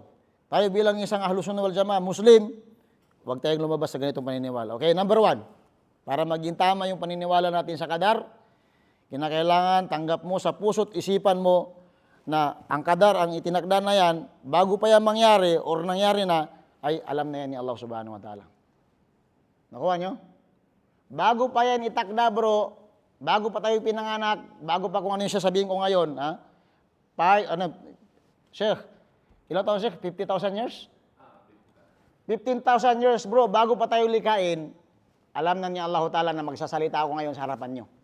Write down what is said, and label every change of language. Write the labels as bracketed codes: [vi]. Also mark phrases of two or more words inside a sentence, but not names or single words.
[tl] Tayo bilang isang [ar] أهل السنة والجماعة, [tl] Muslim, huwag tayong lumabas sa ganitong paniniwala. Okay, number 1, para maging tama yung paniniwala natin sa qadar, kinakailangan tanggap mo sa puso't isipan mo na ang qadar, ang itinakda na yan, bago pa yan mangyari or nangyari na, ay alam na yan ni Allah [ar] سبحانه وتعالى. [tl] Nakuha nyo? Bago pa yan itakda bro, bago pa tayo pinanganak, bago pa kung ano yung sasabihin ko ngayon, ha? Sheikh, ilang taon Sheikh? 50,000 years? 15,000 years bro, bago pa tayo likain, alam na ni Allah ta'ala na magsasalita ako ngayon sa harapan nyo.